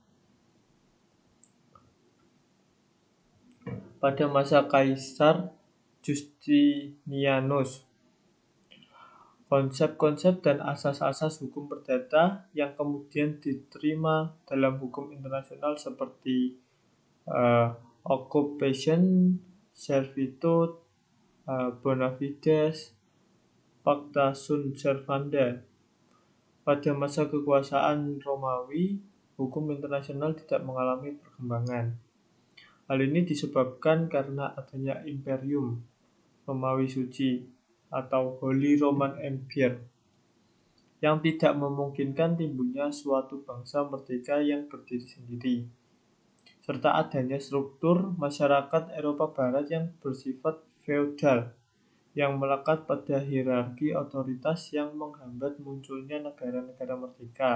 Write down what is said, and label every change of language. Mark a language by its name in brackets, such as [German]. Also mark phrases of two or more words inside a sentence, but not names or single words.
[Indonesian] Pada masa Kaisar Justinianus, konsep-konsep dan asas-asas hukum perdata yang kemudian diterima dalam hukum internasional seperti occupation, [Latin] servitude, bona fides, pacta sunt servanda. [Indonesian] Pada masa kekuasaan Romawi, hukum internasional tidak mengalami perkembangan. Hal ini disebabkan karena adanya Imperium Romawi Suci atau Holy Roman Empire yang tidak memungkinkan timbulnya suatu bangsa merdeka yang berdiri sendiri, serta adanya struktur masyarakat Eropa Barat yang bersifat feodal yang melekat pada hierarki otoritas yang menghambat munculnya negara-negara merdeka.